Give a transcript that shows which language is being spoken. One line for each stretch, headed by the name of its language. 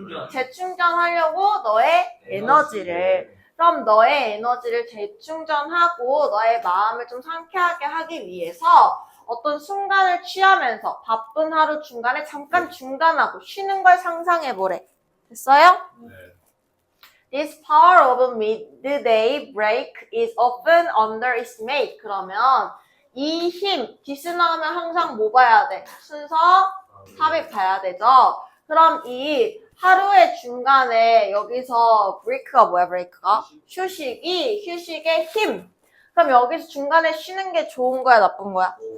Korean: 재충전하려고 너의 에너지를. 그럼 너의 에너지를 재충전하고 너의 마음을 좀 상쾌하게 하기 위해서 어떤 순간을 취하면서 바쁜 하루 중간에 잠깐 중단하고 쉬는 걸 상상해보래. 됐어요?
English: This power of midday break is often underestimated.
Korean: 그러면 이 힘, 디스 나오면 항상 뭐 봐야 돼? 순서 삽입 봐야 되죠? 그럼 이 하루의 중간에 여기서 브레이크가 뭐야, 브레이크가? 휴식의 힘. 그럼 여기서 중간에 쉬는 게 좋은 거야, 나쁜 거야?